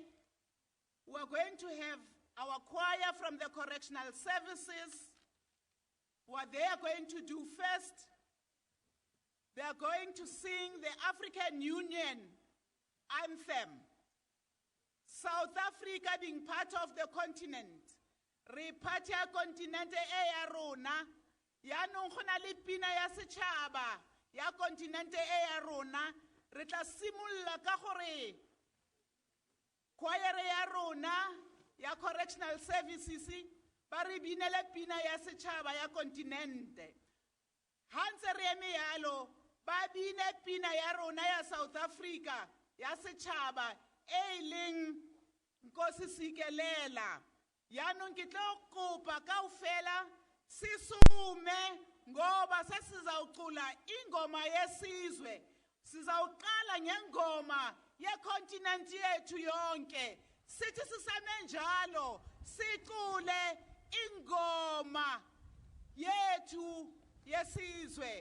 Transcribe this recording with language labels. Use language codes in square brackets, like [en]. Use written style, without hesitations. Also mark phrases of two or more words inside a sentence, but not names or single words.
[en] We're going to have our choir from the correctional services. What they are going to do first, they are going to sing the African Union anthem. South Africa being part of the continent, [nso] re part ya continent e ya rona, yaanong go na le pina ya setšhaba ya continent e ya rona, re tla simolola ka gore choir ya rona ya [en] correctional services [nso] ba re binele pina ya setšhaba ya continente. Ha ntse re eme yalo, ba bine pina ya rona ya South Africa ya setšhaba e leng Nkosi Sikelela. Yaanong ke tlo kopa kaofela [zu] sisume ngoba sesizawucula ingoma yesizwe. Sizawuqala ngengoma yecontinent yethu yonke. Sithi sisame njalo sicule ingoma yethu yesizwe.